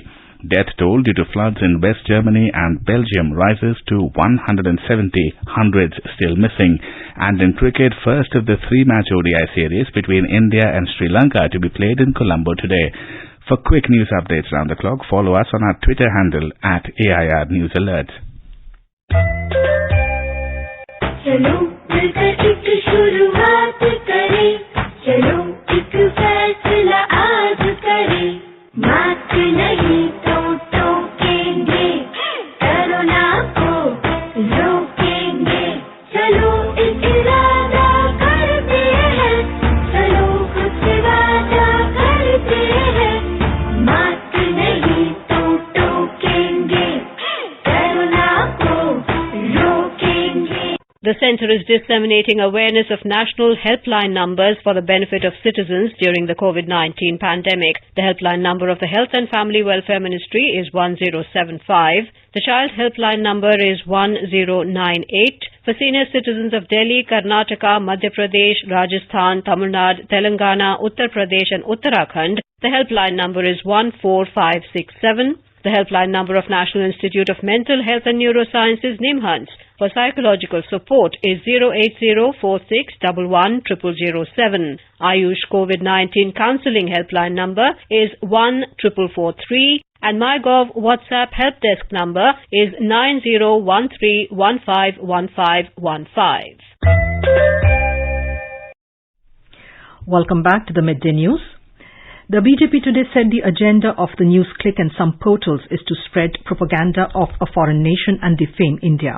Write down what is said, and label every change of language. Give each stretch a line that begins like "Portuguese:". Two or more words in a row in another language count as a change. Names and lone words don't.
English: Death toll due to floods in West Germany and Belgium rises to 170, hundreds still missing. And in cricket, first of the 3-match ODI series between India and Sri Lanka to be played in Colombo today. For quick news updates round the clock, follow us on our Twitter handle at AIR News Alerts.
Hindi: चलो मिलकर एक शुरुआत करें, चलो एक फैसला आज करें, मास्क नहीं तो टोकेंगे, कोरोना को रोकेंगे, चलो एक इरादा करते हैं, चलो कुछ वादा करते हैं, मास्क नहीं तो टोकेंगे, कोरोना को रोकेंगे.
English: The centre is disseminating awareness of national helpline numbers for the benefit of citizens during the COVID-19 pandemic. The helpline number of the Health and Family Welfare Ministry is 1075. The child helpline number is 1098. For senior citizens of Delhi, Karnataka, Madhya Pradesh, Rajasthan, Tamil Nadu, Telangana, Uttar Pradesh and Uttarakhand, the helpline number is 14567. The helpline number of National Institute of Mental Health and Neurosciences, NIMHANS, for psychological support is 08046110007. Ayush COVID-19 counselling helpline number is 14443 and MyGov WhatsApp help desk number is 9013151515. Welcome back to the Midday News. The BJP today said the agenda of the news click and some portals is to spread propaganda of a foreign nation and defame India.